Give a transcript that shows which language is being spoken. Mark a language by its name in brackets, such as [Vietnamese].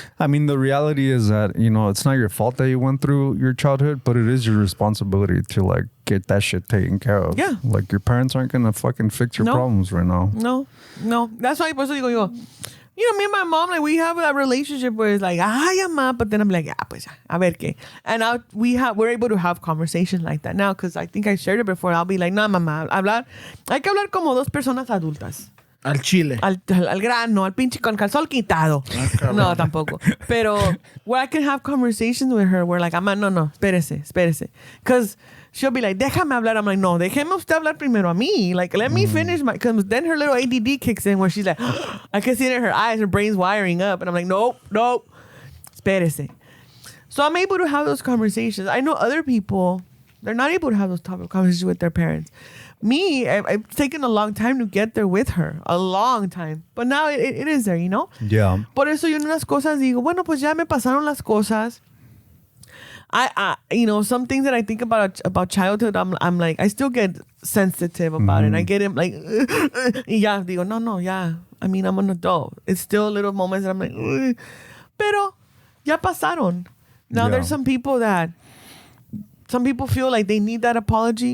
[English] I mean, the reality is that, it's not your fault that you went through your childhood, but it is your responsibility to, like, get that shit taken care of. Yeah. Like, your parents aren't going to fucking fix your No. problems right now. No. That's why [Spanish] por eso digo yo, [English] me and my mom, like, we have that relationship where it's like, [Spanish] ay, ma, [English] but then I'm like, [Spanish] pues, a ver qué. [English] And we're able to have conversations like that now, because I think I shared it before. I'll be like, [Spanish] no, mamá, hay que hablar como dos personas adultas. Al chile. Al grano, al pinche con calzón quitado. No, tampoco. Pero [English] where I can have conversations with her, where like, [Spanish] no, espérese. [English] Because she'll be like, [Spanish] déjame hablar. [English] I'm like, [Spanish] no, déjeme usted hablar primero a mí. [English] Like, let me finish because then her little ADD kicks in where she's like, I can see it in her eyes, her brain's wiring up. And I'm like, nope, [Spanish] espérese. [English] So I'm able to have those conversations. I know other people, they're not able to have those type of conversations with their parents. Me, I've taken a long time to get there with her. A long time. But now it is there, Yeah. [Spanish] Por eso yo en unas cosas digo, bueno, pues ya me pasaron las cosas. [English] I some things that I think about childhood, I'm like, I still get sensitive about it. I get him like, [Spanish] y ya digo, no, ya. [English] I mean, I'm an adult. It's still little moments that I'm like, ugh. [Spanish] Pero ya pasaron. [English] Now there's some people feel like they need that apology.